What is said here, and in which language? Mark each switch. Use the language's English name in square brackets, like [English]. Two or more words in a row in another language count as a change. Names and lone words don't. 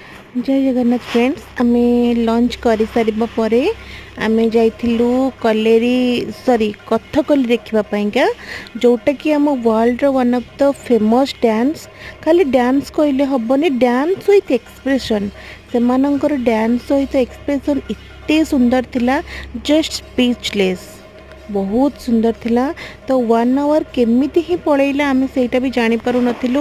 [Odia] ଜୟ ଜଗନ୍ନାଥ ଫ୍ରେଣ୍ଡସ ଆମେ ଲଞ୍ଚ କରି ସାରିବା ପରେ ଆମେ ଯାଇଥିଲୁ କଲେରୀ ସରି କଥାକଳି ଦେଖିବା ପାଇଁ ଯେଉଁଟା କି ଆମ [English] world ro one of the famous dance. [Odia] ଖାଲି ଡାନ୍ସ କହିଲେ ହେବନି, [English] dance with expression [Odia] ସେମାନଙ୍କର ଡାନ୍ସ ସହିତ ଏକ୍ସପ୍ରେସନ ଏତେ ସୁନ୍ଦର ଥିଲା, [English] just speechless. [Odia] ବହୁତ ସୁନ୍ଦର ଥିଲା। ତ 1 ଆୱର କେମିତି ହି ପଡ଼ିଲା ଆମେ ସେଇଟା ବି ଜାଣି ପାରୁ ନଥିଲୁ।